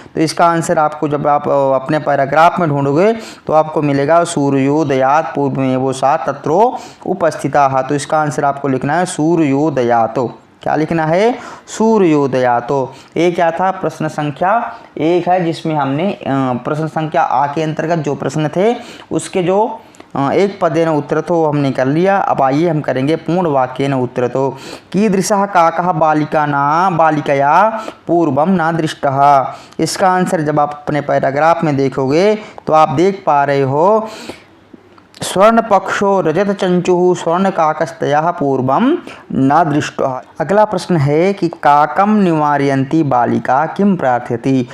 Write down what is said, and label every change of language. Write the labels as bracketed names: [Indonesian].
[Hindi] तो इसका आंसर आपको जब आप अपने पैराग्राफ में ढूंढोगे तो आपको मिलेगा सूर्योदयात् पूर्व में वो सा तत्र उपस्थिता। तो इसका आंसर आपको लिखना है सूर्योदयात्। क्या लिखना है? सूर्योदया। तो ये क्या था? प्रश्न संख्या 1 है, जिसमें हमने प्रश्न संख्या आ के अंतर्गत जो प्रश्न थे उसके जो एक पदेन उत्तरतो हमने कर लिया। अब आइए हम करेंगे [Sanskrit] पूर्ण वाक्येन उत्तरतो। कीदृशः काकः बालिकया पूर्वं न दृष्टः। [Hindi] इसका आंसर जब आप अपने पैराग्राफ में देखोगे तो आप देख पा रहे हो, [Sanskrit] स्वर्णपक्षो रजतचंचुः स्वर्णकाकस्तया पूर्वं न दृष्टः। [Hindi] अगला प्रश्न है कि [Sanskrit] काकम निवारयन्ती बालिका किम प्रार्थयति।